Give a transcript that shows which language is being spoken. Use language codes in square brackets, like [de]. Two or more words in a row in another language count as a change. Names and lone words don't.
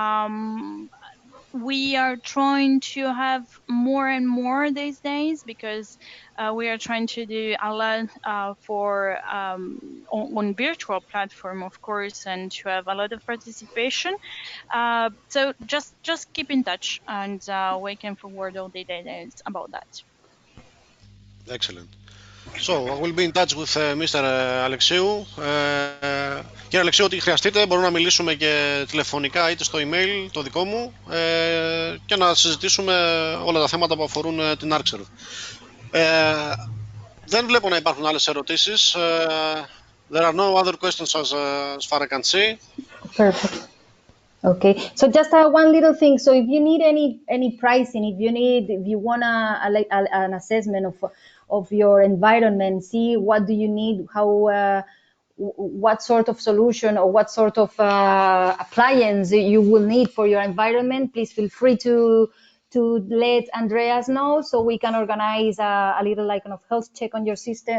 [en] We are trying to have more and more these days because we are trying to do a lot for on virtual platform, of course, and to have a lot of participation. So just keep in touch, and we can forward all the details about that. Excellent. So, I will be in touch with Mr. [el] Αλεξίου. Κύριε Αλεξίου, ό,τι χρειαστείτε, μπορούμε να μιλήσουμε και τηλεφωνικά είτε στο email το δικό μου και να συζητήσουμε όλα τα θέματα που αφορούν την Arcserve. Δεν βλέπω να υπάρχουν άλλες ερωτήσεις. [en] There are no other questions as far as I can see. Perfect. Okay, so just one little thing. So if you need any pricing, if you want an assessment of your environment, see what do you need, how what sort of solution or what sort of appliance you will need for your environment, please feel free to let Andreas know so we can organize a little like kind of health check on your system.